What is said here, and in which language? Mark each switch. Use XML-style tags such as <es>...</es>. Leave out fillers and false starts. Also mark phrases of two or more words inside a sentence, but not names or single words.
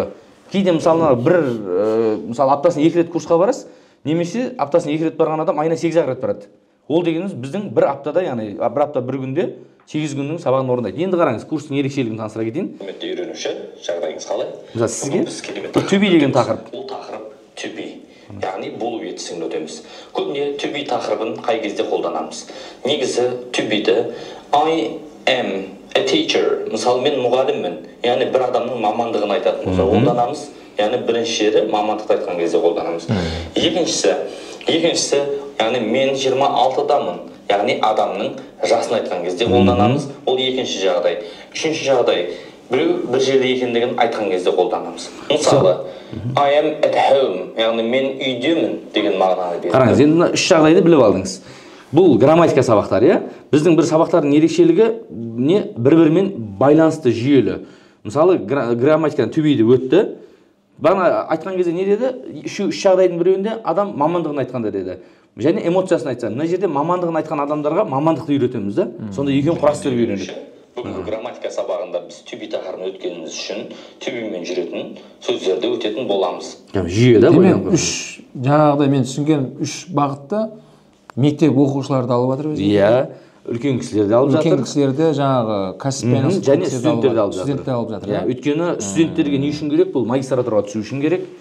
<kk>Кейде мысалы мысалы аптасына 2 рет курсқа барасыз, немесе аптасына 2 рет барған адам айына 8 рет барады. Ол дегеніміз біздің бір аптада, яғни бір апта бір күнде 8 күннің сабағын орындайды. Енді қараңыз, курстың ерекшелігін таныстыра кетейін. Құрметті үйренуші, жағдайыңыз қалай? Мысалы сізге</kk> <en>to be</en> <kk>деген тақырып. Бұл тақырып</kk> <en>to be,</en> <kk>яғни болу етісін өтеміз. Көбіне</kk> <en>to be</en> <kk>тақырыбын қай кезде қолданамыз? Негізі</kk> <en>to be-</en> <kk>ді</kk> <en>I am a teacher,</en> <kk>мысалы мен мұғаліммін, яғни бір адамның мамандығын айтатын болса қолданамыз. Яғни бірінші жері мамандықты айтқан кезде қолданамыз. Екіншісі, яғни мен 26-дамын, яғни адамның жасын айтқан кезде қолданамыз. Ол екінші жағдай. Үшінші жағдай, біреу бір жерде екендігін айтқан кезде қолданамыз. Мысалы,</kk> <en>I am at home,</en> <kk>яғни мен үйдемін деген мағынаны береді. Қараңыз, енді мына 3 жағдайды біліп алдыңыз. Бұл грамматика сабақтары, иә? Біздің бір сабақтардың ерекшелігі не бір-бірімен байланысты жүйелі. Мысалы, грамматикадан</kk> <en>to be-</en> <kk>ді өтті. Бағана айтқан кезде не деді? Үш жағдайдың біреуінде адам мамандығын айтқанда деді. Және эмоциясын айтса, мына жерде мамандығын айтқан адамдарға мамандықты үйретеміз да. Сонда екеуін құрастырып үйренеді. Бүгінгі грамматика сабағында біз</kk> <en>to be</en> <kk>тақырыбын өткеніміз үшін</kk> <en>to be-</en> <kk>мен жүретін сөздерді өтетін боламыз. Жүйе да. Демек, жаңағыдай мен түсінген 3 бағытта мектеп оқушыларды алып жатыр өзі. Иә, үлкен кісілерді алып жатыр. Үлкен кісілерді жаңағы кәсіппен және студенттерді алып жатыр. Студенттерді алып жатыр. Иә, өйткені студенттерге не үшін керек? Бұл магистратураға түсу үшін керек.</kk>